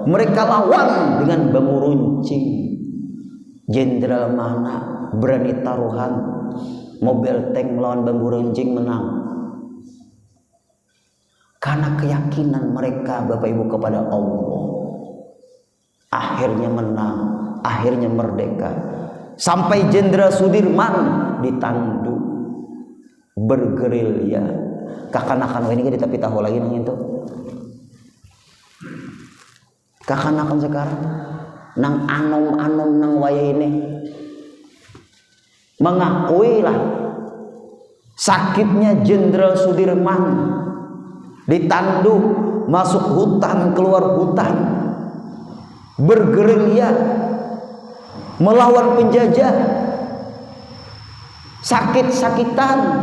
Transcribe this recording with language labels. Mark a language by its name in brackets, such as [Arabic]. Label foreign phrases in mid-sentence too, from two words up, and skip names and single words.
[Indonesian] Mereka lawan dengan bambu runcing. Jenderal mana berani taruhan mobil tank melawan bambu runcing, menang. Karena keyakinan mereka Bapak Ibu kepada Allah, akhirnya menang, akhirnya merdeka. Sampai Jenderal Sudirman ditandu bergerilya. [Banjar] Kakanakan ini kita tapi tahu lagi nang itu. Kakanakan sekarang nang anom-anom nang waya ini [Indonesian] mengakui lah sakitnya Jenderal Sudirman, ditandu masuk hutan, keluar hutan, bergerilya melawan penjajah, sakit-sakitan.